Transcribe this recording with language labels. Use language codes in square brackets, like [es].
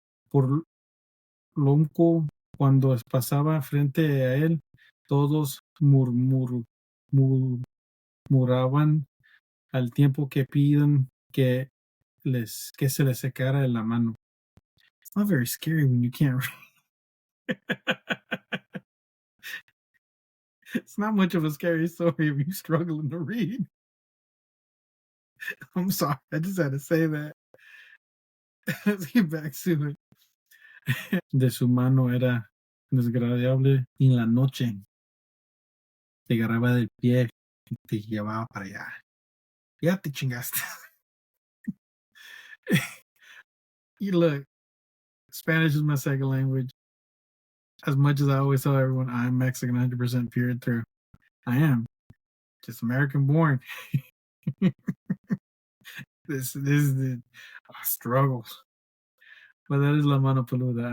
[es] Por lonco, cuando pasaba frente a él, todos murmuraban al tiempo que piden que se les secara la mano. [en] It's not very scary when you can't read. It's not much of a scary story if you're struggling to read. I'm sorry, I just had to say that. Let's get back to it. [es] De su mano era desagradable y en la noche te agarraba del pie y te llevaba para allá. Ya te chingaste. [en] You look, Spanish is my second language. As much as I always tell everyone I'm Mexican 100% pure and through, I am. Just American born. This is the struggle. But that is La Mano Peluda.